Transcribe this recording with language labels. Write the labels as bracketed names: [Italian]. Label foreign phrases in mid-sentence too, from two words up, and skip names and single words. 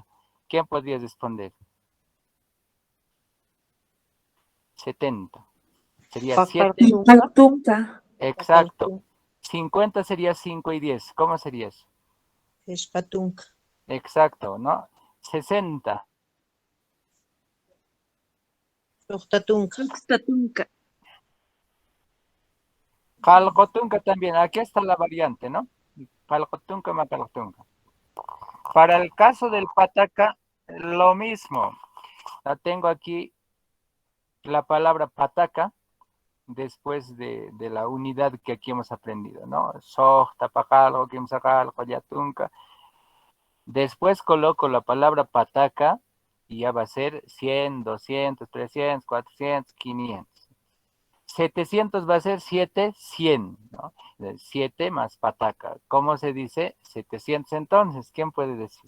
[Spanish] ¿Quién podría responder? 70. Sería 7. [Quechua] Pacatunca. [Spanish] Exacto. 50 sería 5 y 10. ¿Cómo sería eso? [Quechua] Escatunca. [Spanish] Exacto, ¿no? 60. [Quechua] Octatunca. Tuxtatunca. Calcotunca también. [Spanish] Aquí está la variante, ¿no? [Quechua] Calcotunca, macalcotunca. [Spanish] Para el caso del pataca, lo mismo. La tengo aquí la palabra pataca después de la unidad que aquí hemos aprendido, ¿no? [Quechua] Sojta, pacalco, quimsacalco, yatunca. [Spanish] Después coloco la palabra pataca y ya va a ser 100, 200, 300, 400, 500. 700 va a ser 7, 100, ¿no? 7 más pataca. ¿Cómo se dice? 700 entonces. ¿Quién puede decir?